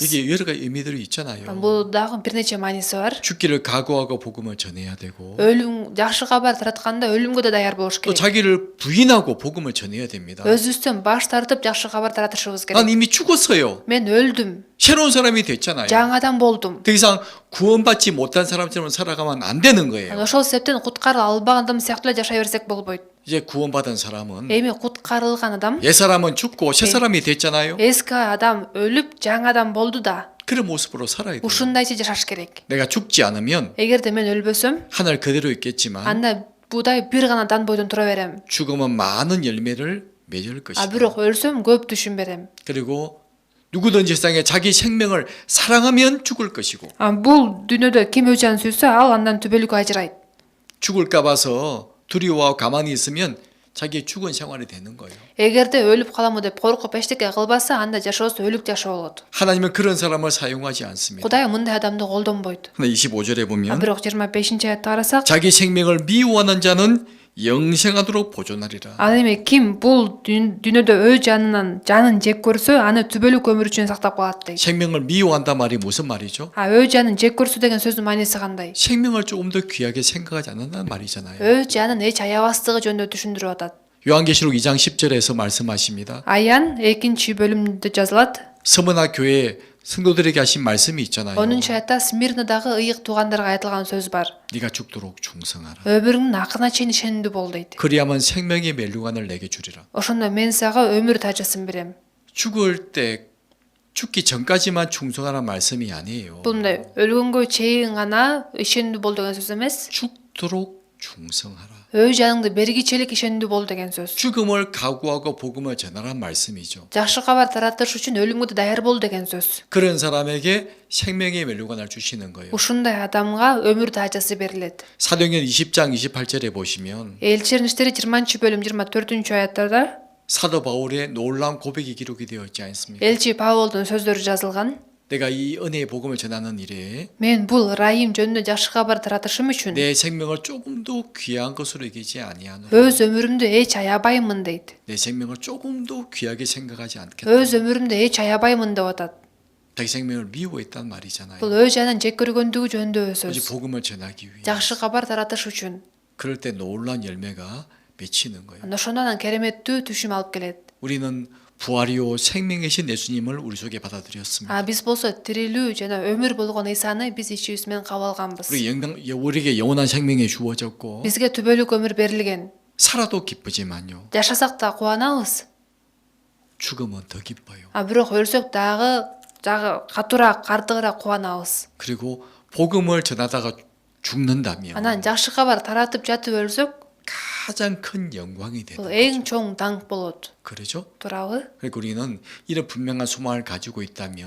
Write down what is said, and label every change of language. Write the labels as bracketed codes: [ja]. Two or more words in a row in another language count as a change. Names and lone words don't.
[ko] 이게 여러 가지 의미들이 있잖아요. [ky] Бул дагы бир нече мааниси бар. [ko] 죽기를 각오하고 복음을 전해야 되고 [ky] өлүм жакшы кабар таратканда өлүмгө да даяр болуш [ko] 또 [ky] керек. [ko] 자기를 부인하고 복음을 전해야 됩니다. [ky] Өзүбүздөн баш тартып жакшы кабар таратышыбыз керек. [ko] 난 이미 죽었어요. [ky] Мен өлдүм. [ko] 새로운 사람이 됐잖아요. [ky] жаңы адам болдум. [ko] 더 이상 구원받지 못한 사람처럼 살아가면 안 되는 거예요. [ky] Ошол себептен куткарыла албаган адам сыяктуу эле жашай берсек болбойт. [ko] 이제 구원받은 사람은 [ky] Эми куткарылган адам, [ko] 옛 사람은 죽고 새 사람이 됐잖아요. [ky] эски адам өлүп жаңы адам болду да. [ko] 그런 모습으로 살아야 돼요. [ky] Ушундайча жашаш керек. [ko] 내가 죽지 않으면 [ky] Эгерде мен өлбөсөм, [ko] 하늘 그대로 있겠지만 [ky] анда будай бир гана дан бойдон тура берем. [ko] 죽으면 많은 열매를 맺을 것이다. [ky] Бирок өлсөм көп түшүн берем. [ko] 그리고 누구든지 세상에 자기 생명을 사랑하면 죽을 것이고 [ky] Бул дүйнөдө ким өз жанын сүйсө, ал андан түбөлүккө ажырайт. [ko] 죽을까 봐서 두려워하고 가만히 있으면 자기의 죽은 생활이 되는 거예요. [ky] Эгерде өлүп каламы деп коркуп эчтеке кылбаса, анда жашоосу өлүк жашоо болот. [ko] 하나님은 그런 사람을 사용하지 않습니다. [ky] Кудай мындай адамды колдонбойт. [ko] 25절에 보면 [ky] Бирок 25-аятта карасак, [ko] 자기 생명을 미워하는 자는 영생하도록 보존하리라. [ky] ал эми ким бул дүйнөдө өз жанын жек көрсө, аны түбөлүк өмүр үчүн сактап калат дейт. [ko] 생명을 미워한다 말이 무슨 말이죠? [ky] өз жанын жек көрсө деген сөздүн мааниси кандай? [ko] 생명을 조금 더 귀하게 생각하지 않는다는 말이잖아요. [ky] өз жанын эч аябастыгы жөнүндө түшүндүрүп атат. [ko] 요한계시록 2장 10절에서 말씀하십니다. [ky] Аян 2-бөлүмдө жазылат. [ko] 서머나 교회 성도들에게 하신 말씀이 있잖아요. [ky] 10-аятта Смирнадагы ыйык туугандарга айтылган сөз бар. [ko] 네가 죽도록 충성하라. [ky] Өмүрүңдүн акырына чейин ишенимдүү бол дейт. [ko] 그리하면 생명의 멜류관을 내게 주리라. [ky] Ошондо мен сага өмүр тажасын берем. [ko] 죽을 때 죽기 전까지만 충성하라는 말씀이 아니에요. [ky] Бул мындай өлгөнгө чейин гана ишенимдүү бол деген сөз эмес. [ko] 죽도록 충성하라. [ky] өз жаныңды бергичелик ишендүү бол деген сөз. [ko] 죽음을 각오하고 복음을 전하란 말씀이죠. [ky] Жакшы кабар таратыш үчүн өлүмгө даяр бол деген сөз. [ko] 그런 사람에게 생명의 멜로관을 주시는 거예요. [ky] Ушундай адамга өмүр таажасы берилет. [ko] 사도행전 20장 28절에 보시면 [ky] Элчилердин иштери 20-бөлүм 24-аяттарда [ko] 사도 바울의 놀라운 고백이 기록이 되어 있지 않습니까? [ky] элчи Павлдун сөздөрү жазылган. [ko] 내가 이 은혜의 복음을 전하는 일에 [ky] Мен бул ырайым жөнүндө жакшы кабар таратышым үчүн [ko] 내 생명을 조금도 귀한 것으로 여기지 아니하노라. [ky] өз өмүрүмдү эч аябаймын дейт. [ko] 내 생명을 조금도 귀하게 생각하지 않겠다. [ky] өз өмүрүмдү эч аябаймын деп атат. [ko] 자기 생명을 미워했단 말이잖아요. [ky] Бул өз жанын жек көргөндүгү жөнүндө [ko] 오직 [ky] сөз. [ko] 복음을 전하기 위해. [ky] Жакшы кабар таратыш үчүн. [ko] 그럴 때 놀라운 열매가 맺히는 거예요. [ky] Ошондон кереметтүү түшүм алып келет. [ko] 우리는 부활이요 생명이신 예수님을 우리 속에 받아들였습니다. [ky] Биз болсо тирилүү жана өмүр болгон Исаны биз ичибиз менен кабыл алганбыз. [ko] 우리에게 영원한 생명이 주어졌고 [ky] Бизге түбөлүк өмүр берилген. [ko] 살아도 기쁘지만요. [ky] Жашасак да кубанабыз. [ko] 죽음은 더 기뻐요. [ky] Бирок өлсөк дагы катуураак, кардыгыраак кубанабыз. [ko] 그리고 복음을 전하다가 죽는다면 [ky] Анан жакшы кабар таратып жатып өлсөк, [ko] 가장 큰 영광이 되는 [ky] бул [ko] 거죠. [ky] эң чоң даңк болот. [ko] 그렇죠? [ky] Туурабы? [ko] 그리고 우리는 이런 분명한 소망을 가지고 있다면